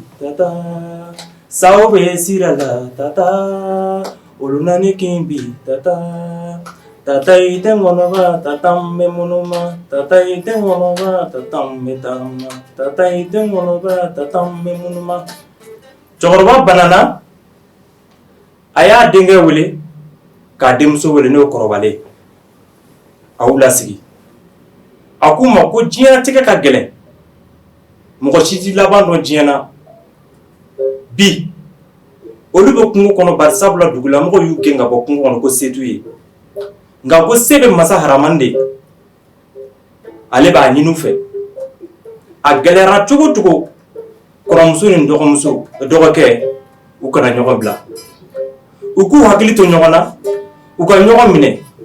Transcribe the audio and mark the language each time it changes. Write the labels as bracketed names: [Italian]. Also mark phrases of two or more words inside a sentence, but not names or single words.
[Bambara] tata sao be sirala tata ulunani kimbi tata tata itengonoba tatamme munuma tata itengonoba tatamme tama tata itengonoba tatamme munuma cɛkɔrɔba banana a y'a denkɛ wele k'a denmuso wele n'o kɔrɔbalen a y'u lasigi a k'u ma ko diɲɛlatigɛ ka gɛlɛn mɔgɔ si tɛ laban dɔn diɲɛ na bi olu bɛ kungo kɔnɔ bari sabula dugulamɔgɔw y'u gɛn ka bɔ kungo kɔnɔ ko se t'u ye nka ko se bɛ masa haramani de ale b'a ɲini u fɛ a gɛlɛyara cogo cogo kɔrɔmuso ni dɔgɔkɛ u kana ɲɔgɔn bila u k'u hakili to ɲɔgɔn na u ka ɲɔgɔn minɛ